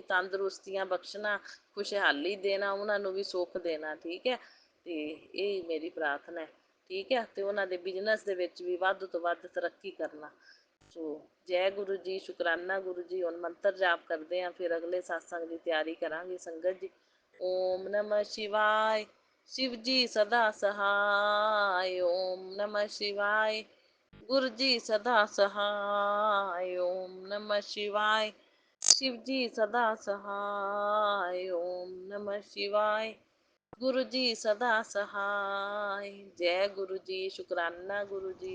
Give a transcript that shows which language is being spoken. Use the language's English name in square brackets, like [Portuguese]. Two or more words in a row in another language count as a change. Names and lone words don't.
[Punjabi] ਤੰਦਰੁਸਤੀਆਂ ਬਖਸ਼ਣਾ, ਖੁਸ਼ਹਾਲੀ ਦੇਣਾ, ਉਹਨਾਂ ਨੂੰ ਵੀ ਸੁੱਖ ਦੇਣਾ, ਠੀਕ ਹੈ। ਤੇ ਇਹ ਮੇਰੀ ਪ੍ਰਾਰਥਨਾ ਹੈ, ਠੀਕ ਹੈ। ਤੇ ਉਹਨਾਂ ਦੇ ਬਿਜ਼ਨਸ ਦੇ ਵਿੱਚ ਵੀ ਵੱਧ ਤੋਂ ਵੱਧ ਤਰੱਕੀ ਕਰਨਾ। ਸੋ ਜੈ ਗੁਰੂ ਜੀ, ਸ਼ੁਕਰਾਨਾ ਗੁਰੂ ਜੀ। ਹੁਣ ਮੰਤਰ ਜਾਪ ਕਰਦੇ ਹਾਂ, ਫਿਰ ਅਗਲੇ ਸਤਸੰਗ ਦੀ ਤਿਆਰੀ ਕਰਾਂਗੇ ਸੰਗਤ ਜੀ। [Hindi] ओम नमः शिवाय, शिव जी सदा सहाय। ओम नमः शिवाय, गुरु जी सदा सहाय। ओम नमः शिवाय, शिव जी सदा सहाय। ओम नमः शिवाय, गुरु जी सदा सहाय। जय गुरु जी, शुक्राना गुरु जी,